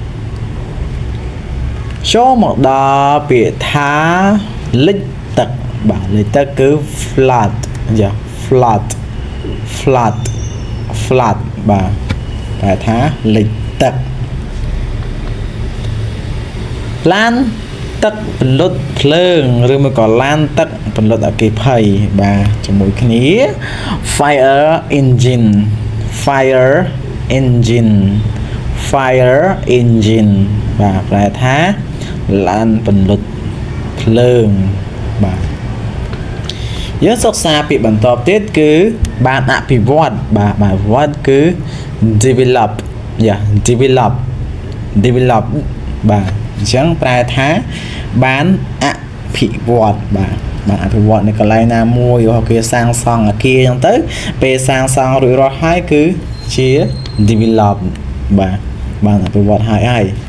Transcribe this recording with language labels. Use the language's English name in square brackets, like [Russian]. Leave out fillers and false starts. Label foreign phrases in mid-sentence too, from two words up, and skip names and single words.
[Khmer] ចូលមកដល់ពាក្យថាលិចទឹកបាទលិចទឹកគឺ [English] flood flood flood flood [Khmer] បាទប្រែថាលិចទឹកឡានទឹកពន្លត់ភ្លើង ឬមួយក៏ឡានទឹកពន្លត់អគ្គិភ័យបាទជាមួយគ្នា [English] fire engine fire engine fire engine [Khmer] បាទប្រែថា ឡានពន្លត់ភ្លើងបាទយើងសិក្សាពាក្យបន្តទៀតគឺបានអភិវឌ្ឍបាទអភិវឌ្ឍគឺ [English] develop develop develop [Khmer] បាទអញ្ចឹងប្រែថាបានអភិវឌ្ឍបាទបានអភិវឌ្ឍនៅកន្លែងណាមួយគេសាងសង់អគារអញ្ចឹងទៅពេលសាងសង់រួចរាល់ហើយគឺជា develop បាទបានអភិវឌ្ឍហើយ